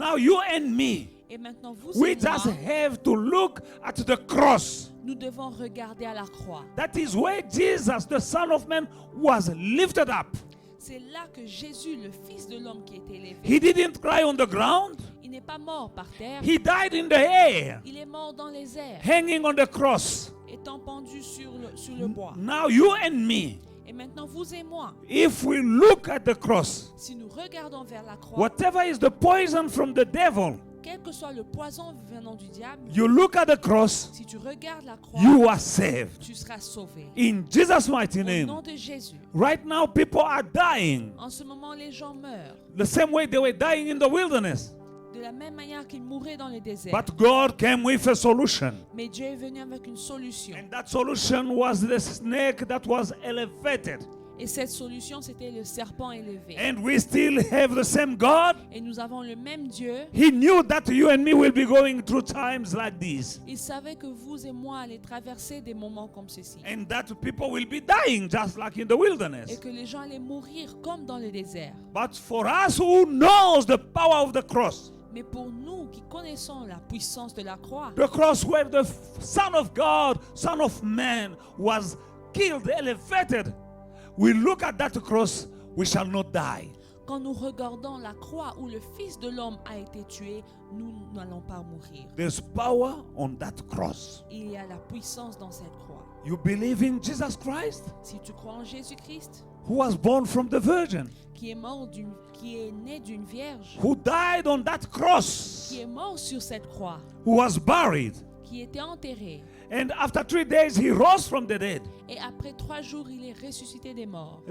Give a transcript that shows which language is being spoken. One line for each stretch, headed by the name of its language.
English: Now you and me,
French: Et maintenant, vous
English: we
French: et moi,
English: just have to look at the cross.
French: nous devons regarder à la croix.
English: That is where Jesus, the Son of Man, was lifted up.
French: C'est là que Jésus, le Fils de l'homme qui est élevé,
English: He didn't cry on the ground.
French: il n'est pas mort par terre,
English: He died in the air,
French: il est mort dans les airs,
English: hanging on the cross.
French: étant pendu sur le bois.
English: Now you and me,
French: Et maintenant, vous et moi,
English: if we look at the cross,
French: si nous regardons vers la croix,
English: whatever is the poison from the devil,
French: quel que soit le poison venant du diable,
English: you look at the cross,
French: si tu regardes la croix,
English: you are saved.
French: tu seras sauvé.
English: In Jesus' mighty
French: Au
English: name.
French: nom de Jésus.
English: Right now, people are dying
French: En ce moment, les gens meurent
English: the same way they were dying in the wilderness.
French: de la même manière qu'ils mouraient dans le désert.
English: But God came with a solution.
French: Mais Dieu est venu avec une solution.
English: And that solution was the snake that was elevated.
French: Et cette solution, c'était le serpent élevé.
English: And we still have the same God.
French: Et nous avons le même Dieu.
English: He knew that you and me will be going through times like this.
French: Il savait que vous et moi allaient traverser des moments comme ceci.
English: And that people will be dying just like in the
French: Et
English: wilderness.
French: que les gens allaient mourir comme dans le désert.
English: But for us who knows the power of the cross,
French: Mais pour nous qui connaissons la puissance de la croix,
English: the cross where the Son of God, Son of Man was killed, elevated, we look at that cross, we shall not die.
French: quand nous regardons la croix où le Fils de l'homme a été tué, nous n'allons pas mourir.
English: There's power on that cross.
French: Il y a la puissance dans cette croix.
English: You believe in Jesus Christ,
French: Si tu crois en Jésus-Christ,
English: who was born from the Virgin,
French: qui est né d'une vierge,
English: who died on that cross,
French: qui est mort sur cette croix,
English: who was buried,
French: qui était enterré,
English: and after 3 days he rose from the dead.
French: et après 3 jours, il est ressuscité des morts.